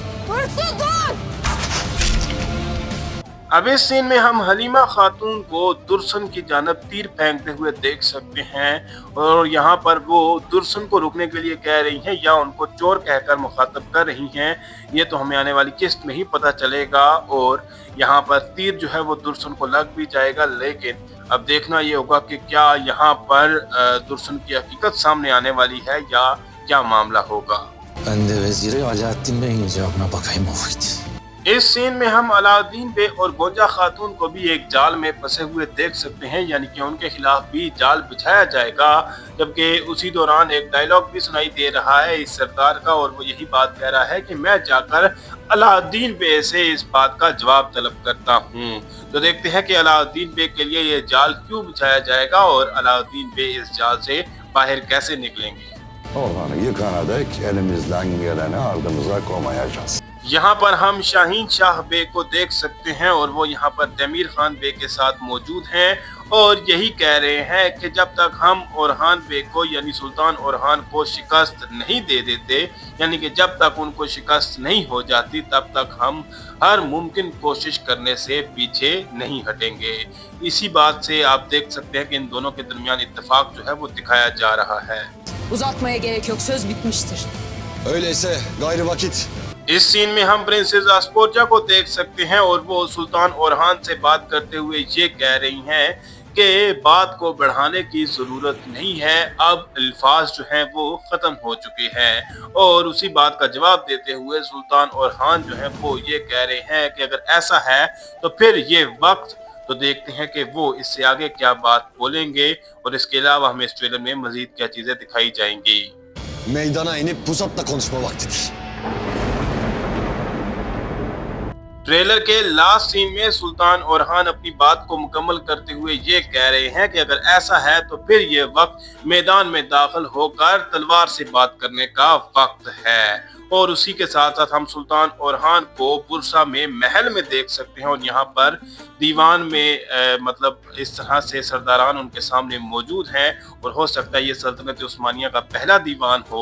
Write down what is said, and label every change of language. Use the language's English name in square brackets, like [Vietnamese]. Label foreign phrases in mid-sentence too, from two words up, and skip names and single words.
[Urdu] اب اس سین میں ہم حلیمہ خاتون کو درسن کی جانب تیر پھینکتے ہوئے دیکھ سکتے ہیں اور یہاں پر وہ درسن کو رکنے کے لیے کہہ رہی ہیں یا ان کو چور کہہ کر مخاطب کر رہی ہیں، یہ تو ہمیں آنے والی قسط میں ہی پتا چلے گا. اور یہاں پر تیر جو ہے وہ درسن کو لگ بھی جائے گا، لیکن اب دیکھنا یہ ہوگا کہ کیا یہاں پر درسن کی حقیقت سامنے آنے والی ہے یا کیا معاملہ ہوگا. [Turkish] Ben de veziri Alaaddin Bey'in icabına bakayım o vakit. [Urdu] اس سین میں ہم علاؤالدین بے اور گونجا خاتون کو بھی ایک جال میں پھنسے ہوئے دیکھ سکتے ہیں، یعنی کہ ان کے خلاف بھی جال بچھایا جائے گا. جبکہ اسی دوران ایک ڈائیلاگ بھی سنائی دے رہا ہے اس سردار کا اور وہ یہی بات کہہ رہا ہے کہ میں جا کر علاؤالدین بے سے اس بات کا جواب طلب کرتا ہوں. تو دیکھتے ہیں کہ علاؤالدین بے کے لیے یہ جال کیوں بچھایا جائے گا اور علاؤالدین بے اس جال سے باہر کیسے نکلیں گے. [Turkish] Orhan'ı yıkana dek elimizden geleni ardımıza koymayacağız. [Urdu] یہاں پر ہم شاہین شاہ بے کو دیکھ سکتے ہیں اور وہ یہاں پر تمیر خان بے کے ساتھ موجود ہیں اور یہی کہہ رہے ہیں کہ جب تک ہم اورحان بے کو یعنی سلطان اورحان کو شکست نہیں دے دیتے، یعنی کہ جب تک ان کو شکست نہیں ہو جاتی، تب تک ہم ہر ممکن کوشش کرنے سے پیچھے نہیں ہٹیں گے. اسی بات سے آپ دیکھ سکتے ہیں کہ ان دونوں کے درمیان اتفاق جو ہے وہ دکھایا جا رہا ہے. [Turkish] Uzatmaya gerek yok, söz bitmiştir. Öyleyse gayrı vakit. [Urdu] اس سین میں ہم پرنسس آسپورجا کو دیکھ سکتے ہیں اور وہ سلطان اورحان سے بات کرتے ہوئے یہ کہہ رہی ہیں کہ بات کو بڑھانے کی ضرورت نہیں ہے، اب الفاظ جو ہیں وہ ختم ہو چکے ہیں. اور اسی بات کا جواب دیتے ہوئے سلطان اورحان جو ہے وہ یہ کہہ رہے ہیں کہ اگر ایسا ہے تو پھر یہ وقت، تو دیکھتے ہیں کہ وہ اس سے آگے کیا بات بولیں گے اور اس کے علاوہ ہمیں اس ٹریلر میں مزید کیا چیزیں دکھائی جائیں گی. [Turkish] Meydana inip pusatla konuşma vaktidir. [Urdu] ٹریلر کے [English] last scene [Urdu] میں سلطان اورحان اپنی بات کو مکمل کرتے ہوئے یہ کہہ رہے ہیں کہ اگر ایسا ہے تو پھر یہ وقت میدان میں داخل ہو کر تلوار سے بات کرنے کا وقت ہے. اور اسی کے ساتھ ساتھ ہم سلطان اورحان کو برسا میں محل میں دیکھ سکتے ہیں اور یہاں پر دیوان میں مطلب اس طرح سے سرداران ان کے سامنے موجود ہیں اور ہو سکتا ہے یہ سلطنت عثمانیہ کا پہلا دیوان ہو.